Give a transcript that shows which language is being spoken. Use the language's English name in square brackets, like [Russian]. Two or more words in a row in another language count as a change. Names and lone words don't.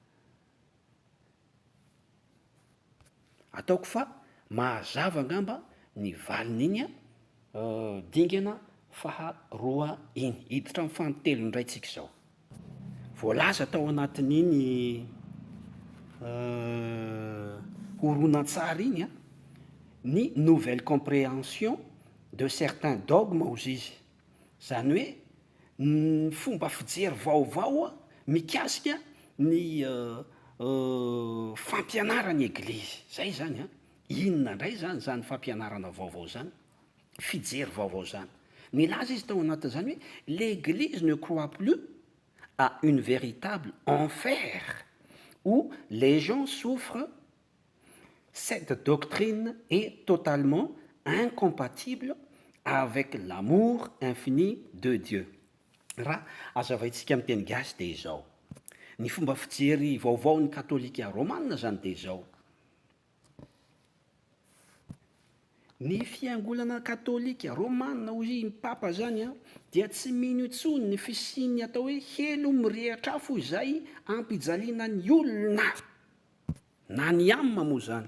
[Malagasy] Ataoko fa mahazava angamba ny valin'iny dingana faha 2 iny hiditra amin'ny fanontelo indray tsika izao. Voalaza tao anatin'iny horonan-tsara iny ny [French] nouvelle compréhension de certains dogmes [Malagasy] hozy izy. Zany hoe ny fomba fijery vaovao mikasika ny fampianarany eglizy. Zay zany inona indray zany fampianarana vaovao zany, fijery vaovao zany. Milaza izy tao anatin'izany hoe [French] l'église ne croit plus à une véritable enfer où les gens souffrent. Cette doctrine est totalement incompatible avec l'amour infini de Dieu. [Malagasy] Raha azavaintsika amin'ny teny gasy dia izao. Ny fomba fijery vaovao ny katolika romanina zany dia izao. Ny fiangonana katolika romanina hozy papa zany dia tsy mino intsony ny fisiany atao hoe helo mirehitra afo izay ampijaliana ny olona na ny amina moa zany.